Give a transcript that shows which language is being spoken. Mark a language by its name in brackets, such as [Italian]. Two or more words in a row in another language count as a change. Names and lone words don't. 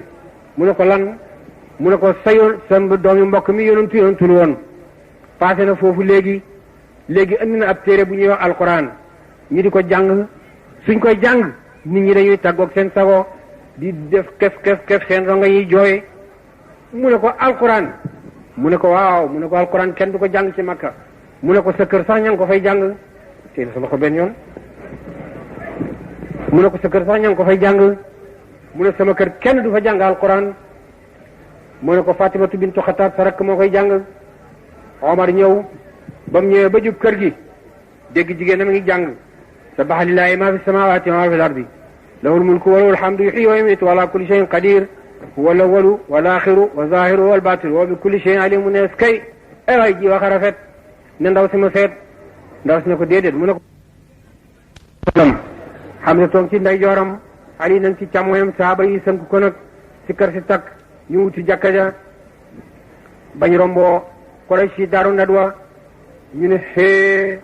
[Wolof] mu ne ko lan mu ne ko sa doomi mbokk mi yonentul woon passé na foofu léegi indi na ab téere bu ñuy wax alquran ñu di ko jàng suñ koy jàng nit ñi dañuy tàggoog seen sago di def kef seen ronga yi jooy mu ne ko alquran mu ne ko waaw mu ne ko alquran kenn du ko jàng ci Makka mu ne ko sa kër sax ña ngi ko fay jàng teel sa loxo benn yoon mu ne ko sa kër sax ña ngi ko fay jàng mu ne sama kër kenn du fa jàng alquran mu ne ko Fatimatu bintu Xataab sa rakk moo koy jàng Omar ñëw ba mu ñëwee ba jub kër gi dégg jigéen a ngi jàng [Arabic] سبح لله ما في السماوات وما في الأرض له الملك وله الحمد يحيي ويميت وعلى كل شيء قدير هو الأول والآخر والظاهر والباطن وبكل شيء عليم [Wolof] mu ne kay ay waay ji wax a rafet ne ndaw si ma seet ndaw si ne ko déedéet mu ne ko xam ne toog ci ndeyjooram Ali nag ci càmmoñam saaba yi sënk ko nag si kër si takk ñu wuti jàkka ja bañ romboo Quraysh si Daaru Nadwa ñu ne xee